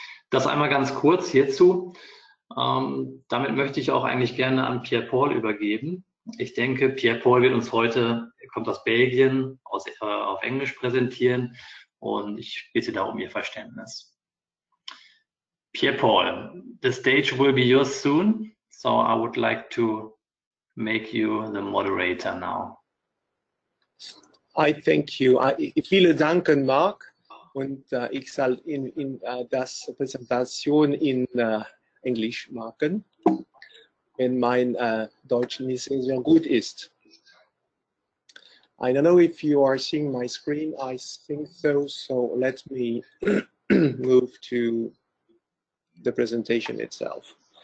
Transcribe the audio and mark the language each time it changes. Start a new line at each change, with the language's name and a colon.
German: Das einmal ganz kurz hierzu. Damit möchte ich auch eigentlich gerne an Pierre-Paul übergeben. Ich denke, Pierre-Paul wird uns heute, er kommt aus Belgien, auf Englisch präsentieren und ich bitte da um Ihr Verständnis.
English: Pierre-Paul, the stage will be yours soon, so I would like to make you the moderator now. I thank you.
German: Vielen Dank, Marc. Und ich soll in das Präsentation in Englisch machen, wenn mein Deutsch nicht sehr gut ist.
English: I don't know if you are seeing my screen. I think so. So let me move to the presentation itself.